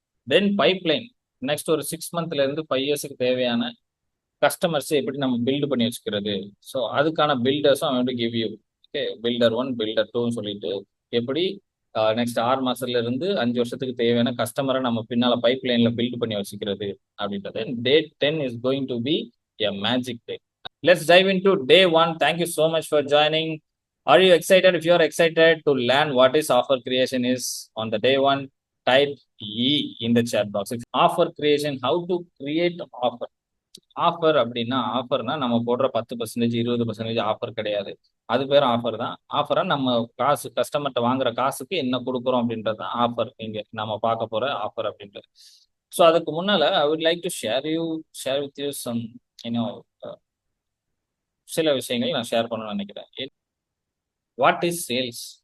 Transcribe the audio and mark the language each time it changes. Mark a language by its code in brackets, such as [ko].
[ta] தென் pipeline, next ஒரு 6 மந்த்ல இருந்து 5 இயர்ஸுக்கு தேவையான கஸ்டமர்ஸ் எப்படி நம்ம பில்டு பண்ணி வச்சுக்கிறது. ஸோ அதுக்கான பில்டர்ஸும் அவன் give you. Okay, filter 1 filter 2 சொல்லிட்டு எப்படி நெக்ஸ்ட் 6 மாசத்துல இருந்து 5 வருஷத்துக்கு தேவையான கஸ்டமரை நம்ம பின்னால பைப் லைன்ல பில்ட் பண்ணி வச்சுக்கிறது அப்படின்றது. [en] Day 10 is going to be a magic day. Let's dive into day 1. Thank you so much for joining. Are you excited? If you are excited to learn what is offer creation is on the day 1, type E in the chat box. If offer creation, how to create offer. [ta] Offer அப்படின்னா, ஆஃபர்னா நம்ம போடுற 10% 20% offer கிடையாது. அது பேர் offer தான். ஆஃபரா நம்ம காசு கஸ்டமர்கிட்ட வாங்குற காசுக்கு என்ன கொடுக்குறோம் அப்படின்றது தான் ஆஃபர். இங்க நம்ம பார்க்க போற ஆஃபர் அப்படின்றது. ஸோ அதுக்கு முன்னால [en] I would like to share with you some you know [ta] சில விஷயங்கள் நான் ஷேர் பண்ணணும்னு நினைக்கிறேன். [en] What is sales?